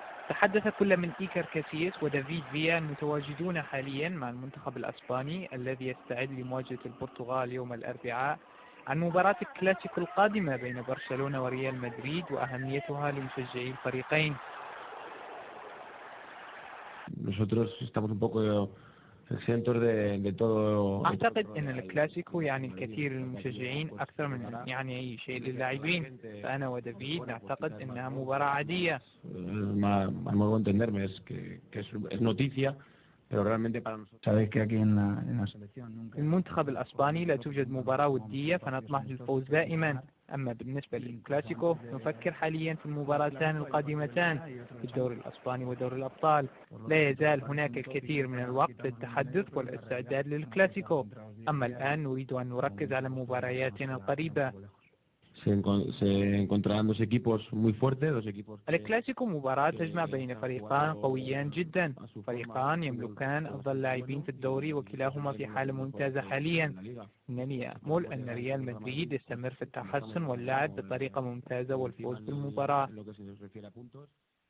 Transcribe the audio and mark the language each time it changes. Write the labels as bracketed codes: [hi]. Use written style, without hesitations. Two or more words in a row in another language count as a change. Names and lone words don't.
[ar] تحدث كل من إيكر كاسياس ودافيد فيا المتواجدون حاليا مع المنتخب الأسباني الذي يستعد لمواجهة البرتغال يوم الأربعاء عن مباراة الكلاسيكو القادمة بين برشلونة وريال مدريد وأهميتها لمشجعي الفريقين. [es] Nosotros estamos un poco exentos de todo. [ar] أعتقد أن الكلاسيكو يعني الكثير للمشجعين أكثر من أن يعني أي شيء للاعبين، فأنا ودافيد نعتقد أنها مباراة عادية. [es] Al modo de entenderme es noticia, pero realmente para nosotros. Sabéis que aquí en la selección nunca. [ar] المنتخب الأسباني لا توجد مباراة ودية فنطمح للفوز دائما. أما بالنسبة للكلاسيكو نفكر حاليا في المباراتان القادمتان في الدوري الأسباني ودوري الأبطال. لا يزال هناك الكثير من الوقت للتحدث والاستعداد للكلاسيكو، أما الآن نريد أن نركز على مبارياتنا القريبة. [es] Se encontrarán dos equipos muy fuertes, dos equipos. [ar] الكلاسيكو مباراة تجمع بين فريقان قويان جدا، فريقان يملكان أفضل لاعبين في الدوري وكلاهما في حالة ممتازة حاليا. إنني أأمل أن ريال مدريد يستمر في التحسن واللعب بطريقة ممتازة والفوز بالمباراة.